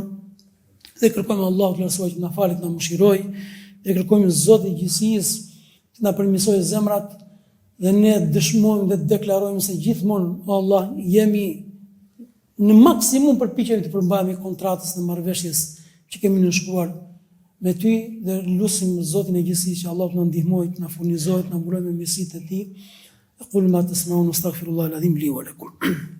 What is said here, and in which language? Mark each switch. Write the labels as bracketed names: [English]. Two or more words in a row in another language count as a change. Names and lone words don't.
[Albanian] Dhe kërkojmë Allahu të lartësuar që na falë, të na mëshirojë, dhe kërkojmë Zotit i gjithësisë të na përmirësojë zemrat, dhe ne dëshmojmë dhe deklarojmë se gjithmonë, o Allah, jemi në maksimum përpiqemi të përmbajmë kontratës dhe marrëveshjes që kemi nënshkruar me ty, dhe lutim Zotin e gjithësisë që Allah të na ndihmojë, të na furnizojë, të na mbulojë me mirësitë e tij. [Arabic] أقول ما تسمعون أستغفر الله العظيم لي ولكم.